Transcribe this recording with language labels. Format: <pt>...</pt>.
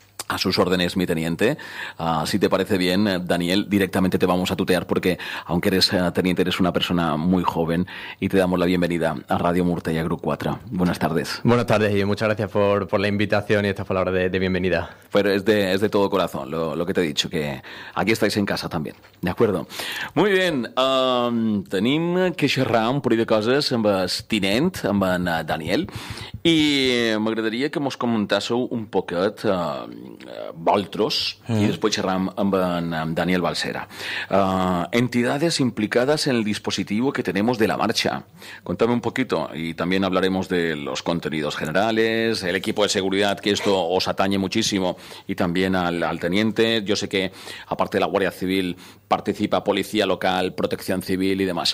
<es>A sus órdenes, mi teniente. Si te parece bien, Daniel, directamente te vamos a tutear porque, aunque eres teniente, eres una persona muy joven y te damos la bienvenida a Radio Murta y a Grup 4. Buenas tardes. Buenas tardes y muchas gracias por la invitación y estas palabras de bienvenida. Pero es de todo corazón lo que te he dicho, que aquí estáis en casa también. De acuerdo. Muy bien.</es> <ca>Tenim que xerrar un parell de coses amb el tinent, amb en Daniel, i m'agradaria que mos comentàsseu un poquet Voltros, i després xerram amb Daniel Balsera.</ca> <es>Entidades implicades en el dispositivo que tenemos de la marcha. Contame un poquito, y también hablaremos de los contenidos generales, el equipo de seguridad, que esto os atañe muchísimo, y también al teniente. Yo sé que, aparte de la Guardia Civil, participa policía local, protección civil y demás.</es>